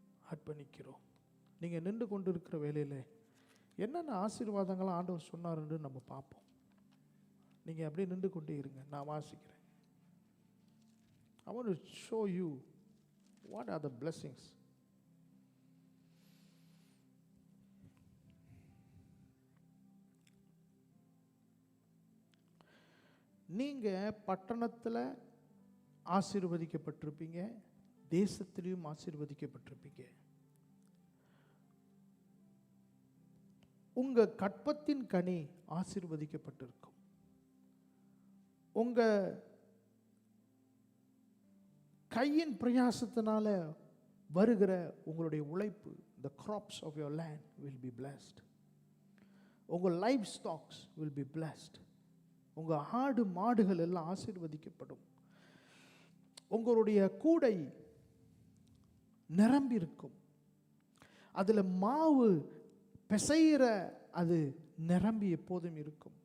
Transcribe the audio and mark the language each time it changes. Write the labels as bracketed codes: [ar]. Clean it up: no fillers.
[ta] அர்ப்பணிக்கிறோம். நீங்கள் நின்று கொண்டு இருக்கிற வேலையில் என்னென்ன ஆசீர்வாதங்களாம் ஆண்டவர் சொன்னாருன்னு நம்ம பார்ப்போம். நீங்கள் அப்படியே நின்று கொண்டே இருங்க, நான் வாசிக்கிறேன். [en] I want to show you what are the blessings. [ta] நீங்கள் பட்டணத்தில் ஆசீர்வதிக்கப்பட்டிருப்பீங்க, தேசத்திலையும் ஆசீர்வதிக்கப்பட்டிருப்பீங்க. உங்க கற்பத்தின் கனி ஆசீர்வதிக்கப்பட்டிருக்கும். உங்க கையின் பிரயாசத்தினால வருகிற உங்களுடைய உழைப்பு, [en] the crops of your land will be blessed. [ta] உங்கள் [en] Livestocks will be blessed. [ta] உங்க ஆடு மாடுகள் எல்லாம் ஆசீர்வதிக்கப்படும். உங்களுடைய கூடை நிரம்பி இருக்கும். அதில் மாவு பிசைகிற அது நிரம்பி எப்போதும் இருக்கும்.